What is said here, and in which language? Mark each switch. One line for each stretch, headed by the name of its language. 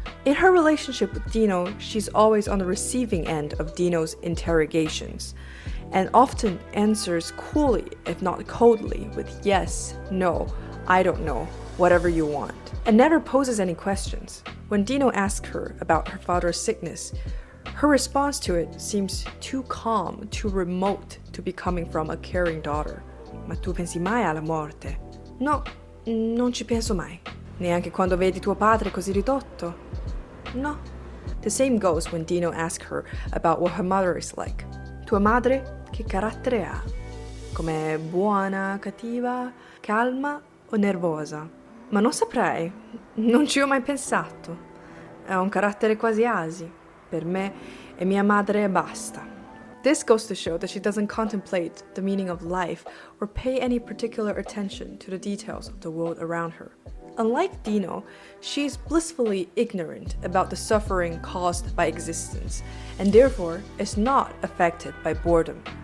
English: In her relationship with Dino, she's always on the receiving end of Dino's interrogations, and often answers coolly, if not coldly, with yes, no, I don't know, whatever you want, and never poses any questions. When Dino asks her about her father's sickness, her response to it seems too calm, too remote to be coming from a caring daughter.
Italian: Ma tu pensi mai alla morte? No, non ci penso mai. Neanche quando vedi tuo padre così ridotto? No.
English: The same goes when Dino asks her about what her mother is like.
Italian: Tua madre che carattere ha? Come buona, cattiva, calma o nervosa? Ma non saprei, non ci ho mai pensato. Ha un carattere quasi asi. Per me è mia madre e basta.
English: This goes to show that she doesn't contemplate the meaning of life or pay any particular attention to the details of the world around her. Unlike Dino, she is blissfully ignorant about the suffering caused by existence, and therefore is not affected by boredom.